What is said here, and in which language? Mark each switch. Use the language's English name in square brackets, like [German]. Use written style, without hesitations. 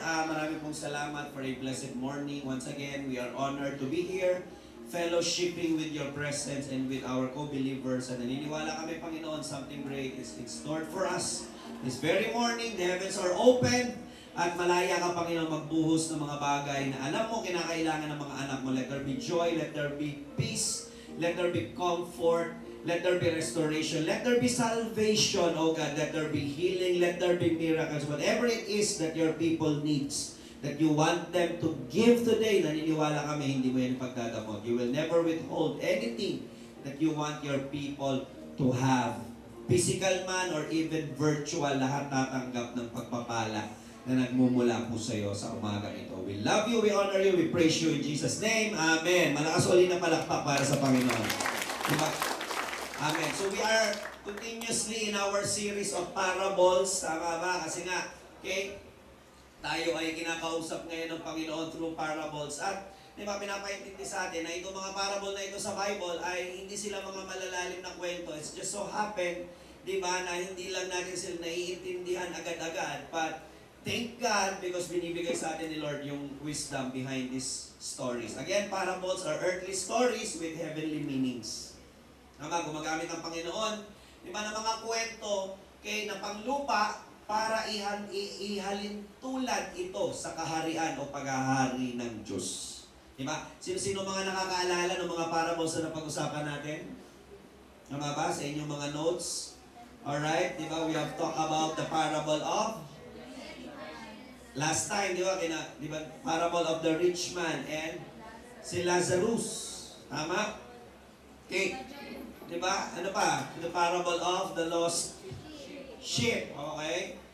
[Filipino] Marami pong salamat [English] for a blessed morning. Once again, we are honored to be here, fellowshipping with your presence and with our co-believers. And [Filipino] naniniwala kami, [English] Panginoon, something great is in store for us. This very morning, the heavens are open. [Filipino] At malaya ka, Panginoon, magbuhos ng mga bagay na alam mo kinakailangan ng mga anak mo. [English] Let there be joy, let there be peace, let there be comfort, let there be restoration, let there be salvation, oh God, let there be healing, let there be miracles. Whatever it is that your people needs, that you want them to give today, [Filipino] naniniwala kami, hindi mo yan pagdadamot. [English] You will never withhold anything that you want your people to have. Physical man or even virtual, [Filipino] lahat tatanggap ng pagpapala na nagmumula po sa iyo sa umaga ito. [English] We love you, we honor you, we praise you in Jesus' name. [Filipino] Amen. Malakas ulit na palakpak para sa Panginoon. Diba? Amen. [English] So we are continuously in our series of parables. [Filipino] Tama ba? Kasi nga, okay, tayo ay kinakausap ngayon ng Panginoon [English] through parables. [Filipino] At diba, pinapaintindi sa atin na itong mga parable na ito sa Bible ay hindi sila mga malalalim na kwento. [English] It's just so happen, [Filipino] diba, na hindi lang natin sila naiintindihan agad-agad. [English] But thank God because [Filipino] binibigay sa atin ni Lord yung [English] wisdom behind these stories. Again, parables are earthly stories with heavenly meanings. [Filipino] Tama, gumagamit ang Panginoon, di ba, ng mga kwento na panglupa para ihalin tulad ito sa kaharian o paghahari ng Diyos. Di ba? Sino-sino mga nakakaalala ng mga parables na napag-usapan natin? Tama ba? Sa inyong mga notes? Alright, di ba? [English] We have talked about the parable of last time, di ba, parable of the rich man and si Lazarus. [Filipino] Tama? Okay. Di ba? Ano pa? [English] The parable of the lost sheep. Okay?